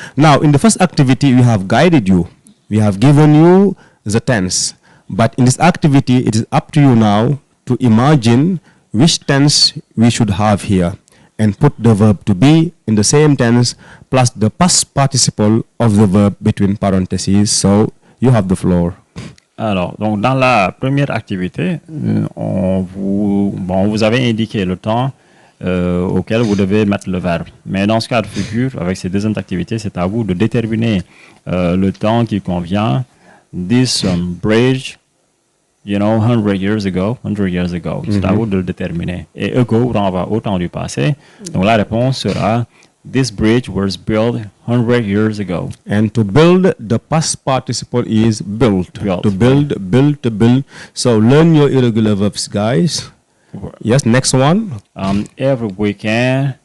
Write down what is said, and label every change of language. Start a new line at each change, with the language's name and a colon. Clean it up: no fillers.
English: Now, in the first activity, we have guided you. We have given you the tense. But in this activity, it is up to you now to imagine which tense we should have here and put the verb to be in the same tense plus the past participle of the verb between parentheses. So, you have the floor.
French: Alors, donc dans la première activité, vous avez indiqué le temps auquel vous devez mettre le verbe. Mais dans ce cas de figure, avec ces deuxièmes activités, c'est à vous de déterminer le temps qui convient.
English: This bridge, 100 years ago.
French: C'est à vous de le déterminer. Et ago renvoie au temps du passé. Donc la réponse sera
English: this bridge was built 100 years ago. And to build, the past participle is built. To build. So learn your irregular verbs, guys. Yes, next one. Every weekend.